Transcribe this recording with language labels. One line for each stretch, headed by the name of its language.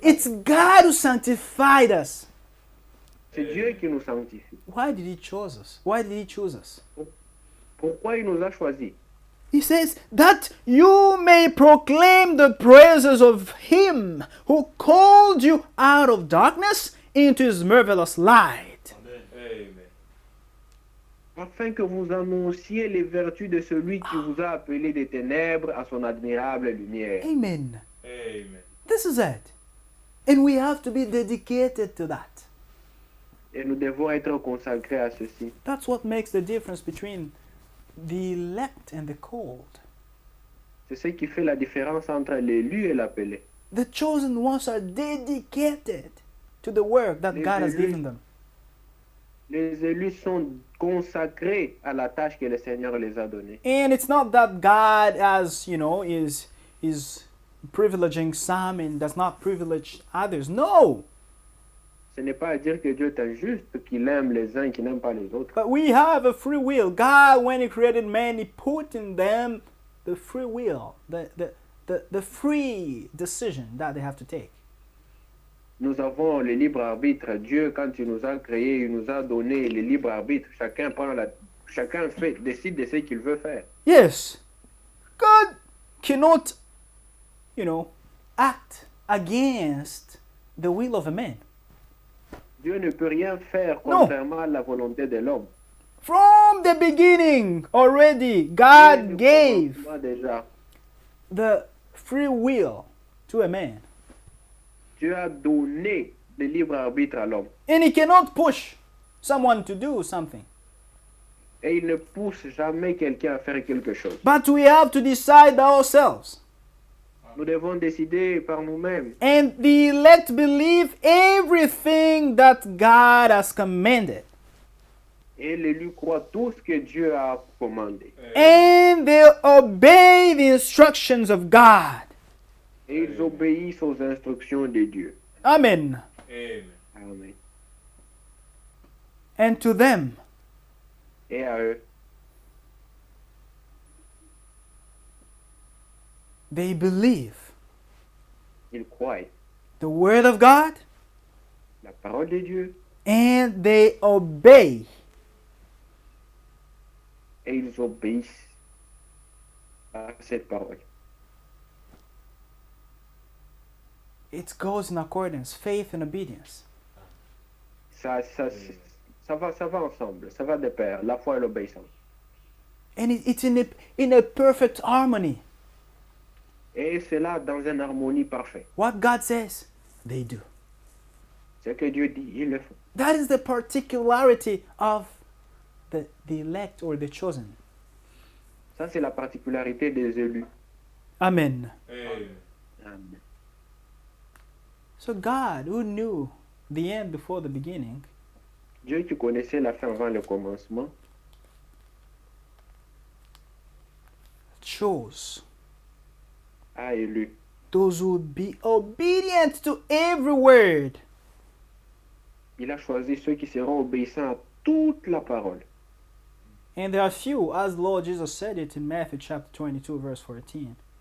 English: it's God who sanctified us.
French: C'est Dieu qui nous sanctifie.
English: Why did he choose us? Why did he choose us?
French: Pourquoi il nous a choisis?
English: He says that you may proclaim the praises of him who called you out of darkness into his marvelous light. Amen.
French: Afin que vous annonciez les vertus de celui qui vous a appelé des ténèbres à son admirable lumière. Amen. Amen.
English: This is it. And we have to be dedicated to that.
French: Et nous devons être consacrés à ceci.
English: That's what makes the difference between the elect and the called.
French: C'est ce qui fait la différence entre l'élu et l'appelé.
English: The chosen ones are dedicated to the work that
French: Les
English: God has
French: élus.
English: given them.
French: Les élus sont consacrés à la tâche que le Seigneur les a donnée.
English: And it's not that God, as you know, is privileging some and does not privilege others. No.
French: Ce n'est pas à dire que Dieu est injuste, qu'il aime les uns et qu'il n'aime pas les autres.
English: But we have a free will. God, when He created man, He put in them the free will, the free decision that they have to take.
French: Nous avons le libre arbitre. Dieu, quand il nous a créés, il nous a donné le libre arbitre. Chacun décide de ce qu'il veut faire.
English: Yes, God cannot, act against the will of a man.
French: Dieu ne peut rien faire Non. contrairement à la volonté de l'homme.
English: From the beginning, already,
French: Dès
English: God
French: le
English: gave
French: commencement déjà,
English: the free will to a man.
French: Dieu a donné le libre arbitre à l'homme.
English: And He cannot push someone to do something.
French: Et il ne pousse jamais quelqu'un à faire quelque chose.
English: But we have to decide ourselves.
French: Nous devons décider par nous-mêmes.
English: And the elect believe everything that God has commanded.
French: Et l'élu croit tout ce que Dieu a commandé.
English: And they obey the instructions of God.
French: Et ils obéissent aux instructions de Dieu. Amen. Amen. Amen.
English: And to them,
French: Et à eux,
English: they believe
French: ils croient
English: the word of God
French: la parole de Dieu
English: and they obey
French: et ils obéissent à cette parole.
English: it goes in accordance, faith and obedience.
French: Ça va ensemble, ça va de pair, la foi et l'obéissance.
English: And it's in a perfect harmony.
French: Et cela dans une harmonie parfaite.
English: What God says, they do.
French: Ce que Dieu dit, ils le font.
English: That is the particularity of the elect or the chosen.
French: Ça, c'est la particularité des élus. Amen. Amen. Amen.
English: So God, who knew the end before the beginning,
French: Dieu qui connaissait la fin avant le commencement,
English: chose
French: a élu
English: those who would be obedient to every word.
French: il a choisi ceux qui seront obéissants à toute la parole.
English: And there are few, as Lord Jesus said it in Matthew chapter 22, verse 14.